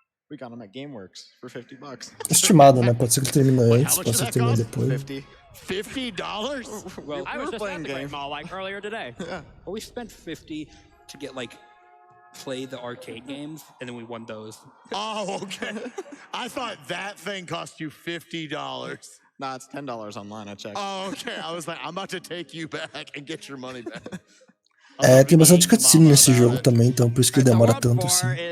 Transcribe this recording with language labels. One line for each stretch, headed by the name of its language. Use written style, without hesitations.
English: We got him at GameWorks for $50.
Portuguese: Estimado, né? Pode ser que ele termine antes, pode ser que termine depois.
English: $50? Well, I was just playing game mall like earlier today. Yeah. Well, we spent $50 to get like play the arcade games, and then we won those. Oh, okay. I thought that thing cost you $50. Nah, it's $10 online. I checked. Oh, okay. I was like, I'm about to take you back and get your money back.
Portuguese: Tem bastante cutscene nesse jogo também, então por isso que demora tanto assim.